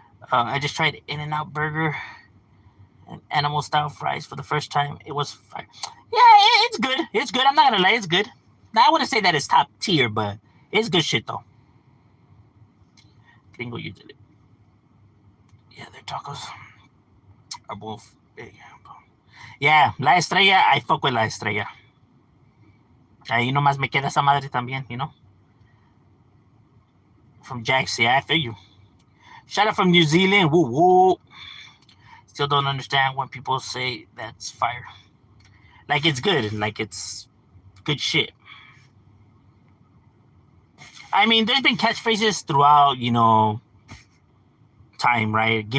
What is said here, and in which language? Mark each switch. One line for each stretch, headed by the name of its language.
English: I just tried In-N-Out Burger and animal style fries for the first time. It was fire. Yeah, it's good. It's good. I'm not gonna lie, it's good. Now, I wouldn't say that it's top tier, but it's good shit though. Gringo usually. Yeah, their tacos are both big. Yeah, La Estrella, I fuck with La Estrella.
Spanish: Ahí nomás me queda esa madre también,
English: From Jax, yeah, I feel you. Shout out from New Zealand, woo woo. Still don't understand when people say that's fire. Like it's good, like it's good shit. I mean, there's been catchphrases throughout, time, right?